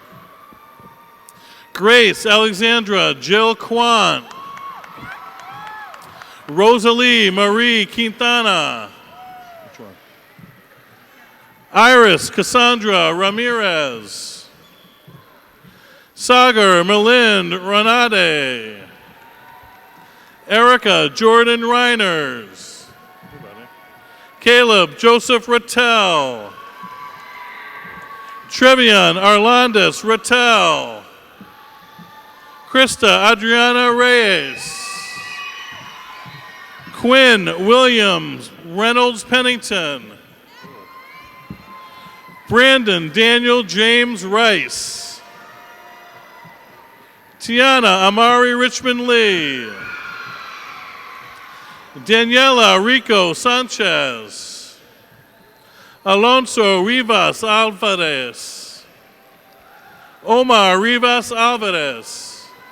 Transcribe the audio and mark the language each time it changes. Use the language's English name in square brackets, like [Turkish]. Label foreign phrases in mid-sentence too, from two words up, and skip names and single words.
[English] Grace Alexandra Jill Quant. Rosalie Marie Quintana. Which one? Iris Cassandra Ramirez. Sagar Melind Ranade. Erica Jordan Reiners. Caleb Joseph Rattel. Trevion Arlandis Rattel. Krista Adriana Reyes. Quinn Williams Reynolds Pennington. Brandon Daniel James Rice. Tiana Amari Richmond Lee. Daniela Rico Sanchez. Alonso Rivas Alvarez. Omar Rivas Alvarez.